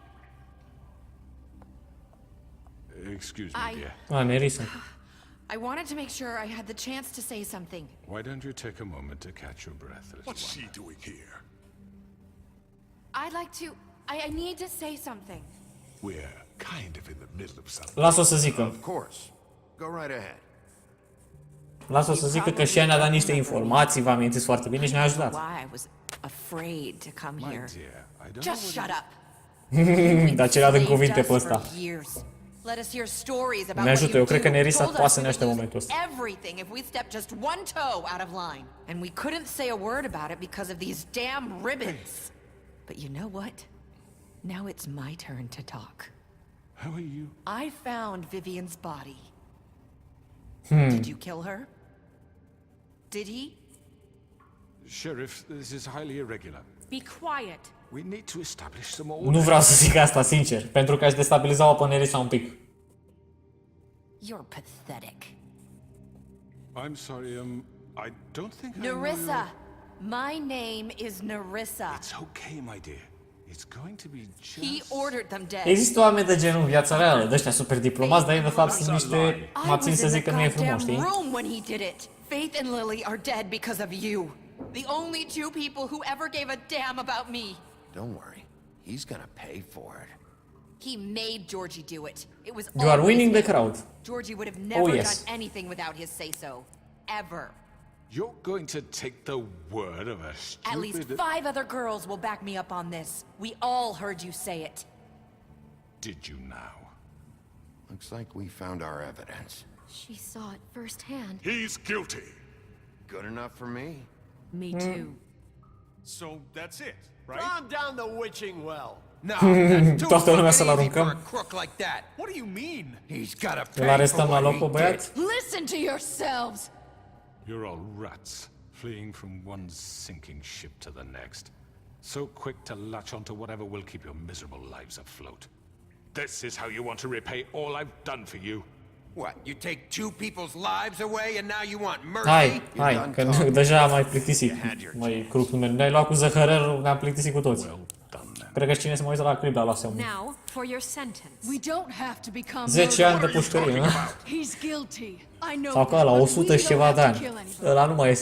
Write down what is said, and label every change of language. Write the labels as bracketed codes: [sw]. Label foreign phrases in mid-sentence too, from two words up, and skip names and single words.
[en] Excuse me, dear. A, Nerissa. I wanted to make sure I had the chance to say something. Why don't you take a moment to catch your breath, little What's one? she doing here? I'd like to... I need to say something. We're kind of in the middle of something. [ro] Lasă-o să zică. [en] Of course. Go right ahead. [ro] Lasă-o să zică că și ea ne-a dat niște informații, vă amintiți foarte bine și ne-a ajutat. [en] Why I was afraid to come My here. dear, I don't Just know shut what up. [ro] Dar ce le-a din [en] Saved [ro] cuvinte [en] us [ro] pe ăsta. [en] for years. Let us hear stories about [ro] Ne [en] what [ro] ajută, [en] you [ro] eu cred că [en] do. [ro] Nerissa [en] Told [ro] poate [en] us [ro] să ne [en] we [ro] aștepte [en] would [ro] momentul [en] lose [ro] ăsta. [en] everything if we stepped just one toe out of line. And we couldn't say a word about it because of these damn ribbons. But you know what? Now it's my turn to talk. How are you? I found Vivian's body. Did you kill her? Did he? Sheriff, this is highly irregular. Be quiet. We need to establish some [ro] Nu [en] order. [ro] vreau să zic asta, sincer, pentru că aș destabiliza-o pe Nerissa un pic. [en] You're pathetic. I'm sorry, I don't think I know Nerissa! My name is Nerissa. It's okay, my dear. It's going to be just... He ordered them dead. [ro] Există oameni de genul în viața reală, de ăștia super diplomați, dar ei de fapt sunt niște, [en] I [ro] mă abțin [en] was [ro] să [en] in [ro] zic [en] the [ro] că nu e frumos, [en] goddamn [ro] știi? [en] room when he did it. Faith and Lily are dead because of you. The only two people who ever gave a damn about me. Don't worry. He's gonna pay for it. He made Georgie do it. It was You are always winning the him. crowd. Georgie would have never yes. done anything without his say-so. Ever. You're going to take the word of a stupid... At least 5 other girls will back me up on this. We all heard you say it. Did you now? Looks like we found our evidence. She saw it firsthand. He's guilty. Good enough for me. Me too. So that's it, right? Calm down the witching well. No, that's too [ro] Toată lumea să-l [en] fucking easy for [ro] aruncăm. [en] a crook like that. What do you mean? He's gotta [ro] Îl [en] pay for [ro] arestăm la [en] what [ro] loc [en] he [ro] pe [en] did. [ro] băiat? [en] Listen to yourselves! You're all rats, fleeing from one sinking ship to the next. So quick to latch onto whatever will keep your miserable lives afloat. This is how you want to repay all I've done for you? What, you take two people's lives away and now you want mercy? [ro] Hai, [en] You're [ro] hai, [en] done [ro] că [en] talking. [ro] deja am mai plictisit. Mai crup numele. Ne-ai luat cu zăhărărul, ne-am plictisit cu toți. [en] Well done, then. [ro] Cred că cine se mai uită la clip a luat semnul. [en] Now, for your sentence. We don't have to become [ro] 10 ani de [en] murderers. [ro] pușcărie, nu? [en] He's guilty. I know [ro] Sau că la [en] that, but [ro] 100 [en] we [ro] și ceva [en] don't [ro] de [en] have to [ro] ani. [en] kill anybody. [ro] Ăla nu mai este